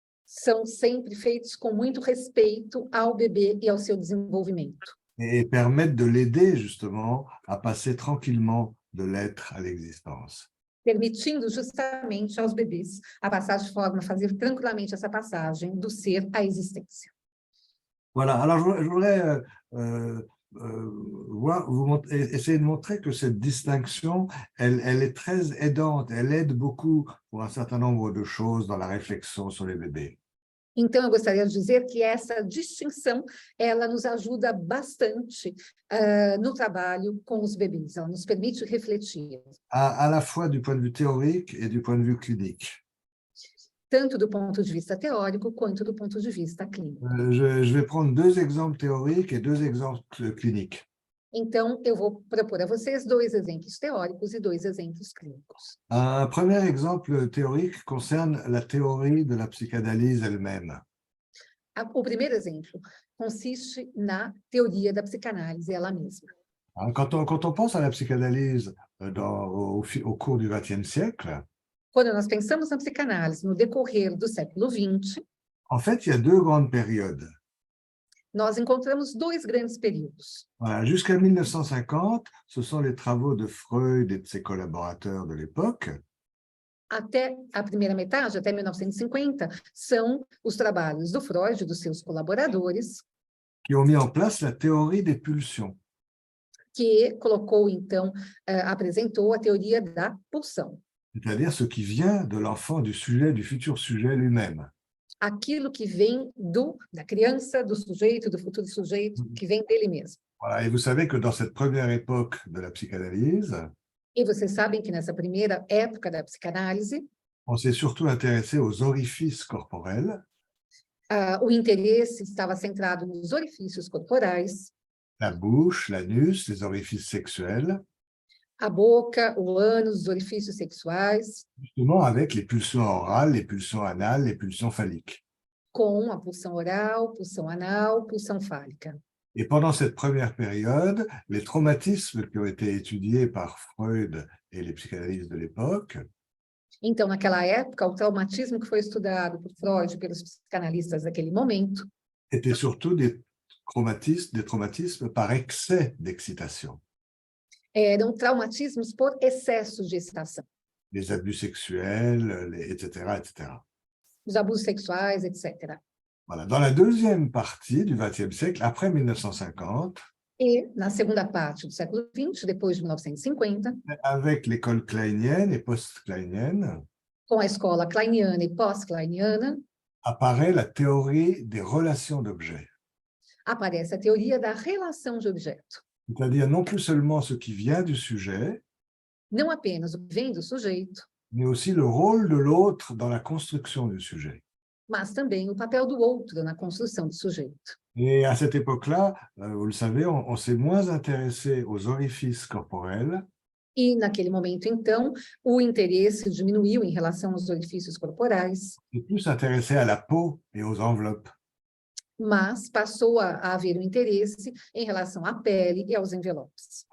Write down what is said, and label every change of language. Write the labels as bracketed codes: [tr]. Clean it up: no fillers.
[pt] são sempre feitos com muito respeito ao bebê e ao seu desenvolvimento. [fr] Et permettent de l'aider justement à passer tranquillement de l'être à l'existence. [pt] Permitindo justamente aos bebês a passar de forma a fazer tranquilamente essa passagem do ser à existência. [fr] Voilà, alors je voudrais essayer de montrer que cette distinction, elle est très aidante, elle aide beaucoup pour un certain nombre de choses dans la réflexion sur les bébés. [pt] Então, eu gostaria de dizer que essa distinção, ela nos ajuda bastante no trabalho com os bebês, ela nos permite refletir. [fr] À la fois du point de vue théorique et du point de vue clinique. [pt] Tanto do ponto de vista teórico, quanto do ponto de vista clínico. [fr] Je vais prendre 2 exemples théoriques et 2 exemples cliniques. [pt] Então, eu vou propor a vocês 2 exemplos teóricos e 2 exemplos clínicos. [fr] Un premier exemple théorique concerne la théorie de la psychanalyse elle-même. [pt] O primeiro exemplo consiste na teoria da psicanálise ela mesma. [fr] Quand on pense à la psychanalyse au cours du XXe siècle, [pt] Quando nós pensamos na psicanálise no decorrer do século XX, [fr] en fait, il y a 2 grandes périodes. [pt] nós encontramos 2 grandes períodos. [fr] Voilà, jusqu'à 1950, ce sont les travaux de Freud et de ses collaborateurs de l'époque [pt] Até a primeira metade, até 1950, são os trabalhos do Freud e dos seus colaboradores, [fr] qui ont mis en place la théorie des pulsions. [pt] que colocou, então, apresentou a teoria da pulsão. [fr] C'est-à-dire ce qui vient de l'enfant, du sujet, du futur sujet lui-même. [pt] Aquilo que vem da criança, do sujeito, do futuro sujeito, que vem dele mesmo. [fr] Voilà, et vous savez que dans cette première époque de la psychanalyse, [pt] E vocês sabem que nessa primeira época da psicanálise, [fr] on s'est surtout intéressé aux orifices corporels, [pt] o interesse estava centrado nos orifícios corporais, [fr] la bouche, l'anus, les orifices sexuels, [pt] a boca, o ânus, os orifícios sexuais, [fr] justement avec les pulsions orales, les pulsions anales, les pulsions phalliques. [pt] com a pulsão oral, pulsão anal, pulsão fálica. [fr] Et pendant cette première période, les traumatismes qui ont été étudiés par Freud et les psychanalystes de l'époque [pt] Então, naquela época, o traumatismo que foi estudado por Freud e pelos psicanalistas daquele momento [fr] étaient surtout des traumatismes par excès d'excitation. [pt] eram traumatismos por excesso de excitação, [fr] Les abus sexuels, etc., etc. [pt] os abusos sexuais, etc. [fr] Voilà. Dans la deuxième partie du XXe siècle, après 1950, [pt] E, na segunda parte do século XX, depois de 1950, [fr] avec l'école kleinienne et post-kleinienne, [pt] com a escola kleiniana e pós-kleiniana, [fr] apparaît la théorie des relations d'objets. [pt] aparece a teoria da relação de objeto. [fr] C'est-à-dire non plus seulement ce qui vient du sujet, [pt] Não apenas o que vem do sujeito, [fr] mais aussi le rôle de l'autre dans la construction du sujet. [pt] mas também o papel do outro na construção do sujeito. [fr] Et à cette époque-là, vous le savez, on s'est moins intéressé aux orifices corporels, [pt] E, naquele momento, então, o interesse diminuiu em relação aos orifícios corporais, [fr] et plus intéressé à la peau et aux enveloppes. [pt] mas passou a haver um interesse em relação à pele e aos envelopes.